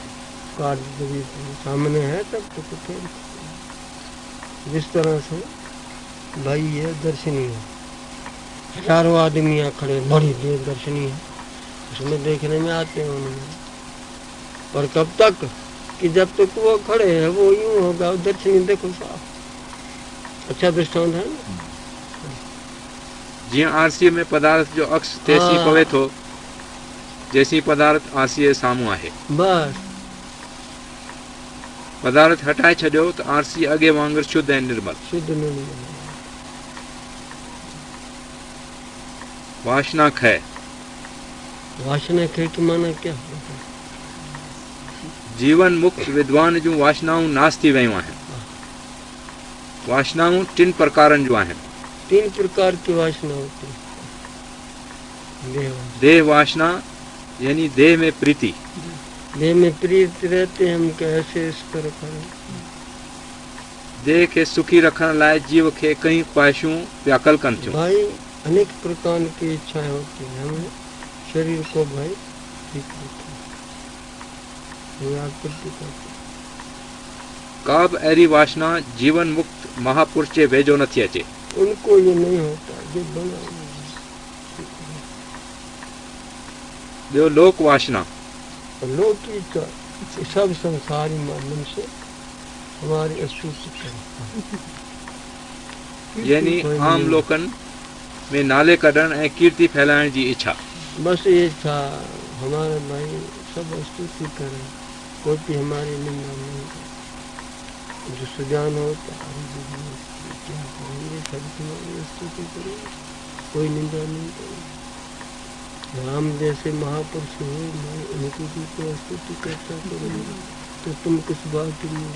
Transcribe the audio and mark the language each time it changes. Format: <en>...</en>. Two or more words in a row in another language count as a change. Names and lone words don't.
<hi>कार्य सामने है तब तो फिर जिस तरह से भाई ये दर्शनीय है, हजारों आदमी यहाँ खड़े, बड़ी देर दर्शनीय है, उसमें देखने में आते हैं उन्होंने, पर कब तक कि जब तक वो खड़े हैं वो यूं होगा, दर्शनीय देखो साफ, अच्छा दृष्टांत है ना।</hi> <sd>जी आरसी में पदार्थ जो अक्स तैसी पवे थो जैसी पदार्थ आरसी सामू आहे, बस पदार्थ हटाए छो तो आरसी अगे वांगर शुद्ध है, निर्मल शुद्ध निर्मल। वासना खे, वासना खे</sd> <hi>की माना क्या?</hi> <sd>जीवन मुक्त विद्वान जो वासनाओं नाश थी वयूं आहिनि। वासनाओं टिन प्रकारन जो आहिनि।</sd> <hi>तीन प्रकार की वासना होती है। देह वासना यानी देह में प्रीति, देह में प्रीति रहते हम कैसे इस तरह करें।</hi> <sd>देह के सुखी रखने लाए जीव के कई ख्वाहिशों व्याकल कन थियूं।</sd> <hi>भाई अनेक प्रकार की इच्छाएं होती हैं, हमें शरीर को भाई ठीक रखना,</hi> <sd>काब ऐरी वासना जीवन मुक्त महापुरुष जे वेझो नथी अचे।</sd> <hi>उनको ये नहीं होता जो बना।</hi> <sd>ॿियो लोक वासना,</sd> <hi>लोक की इच्छा सब संसारी माध्यम से हमारी अस्तुति करें,</hi> <sd>यानी आम लोकन में नाले कढण ऐं कीर्ति फैलाइण जी इच्छा। बस</sd> <hi>ये इच्छा हमारे भाई सब स्तुति करें, कोई भी हमारी निंदा नहीं करे। जो सुजान होता है क्या करेंगे, सब तुम्हारी स्तुति करेंगे, कोई निंदा नहीं करेंगे। राम जैसे महापुरुष हुए, मैं उनकी भी तो स्तुति करता करूँगा, तो तुम किस बात की मेरी।</hi>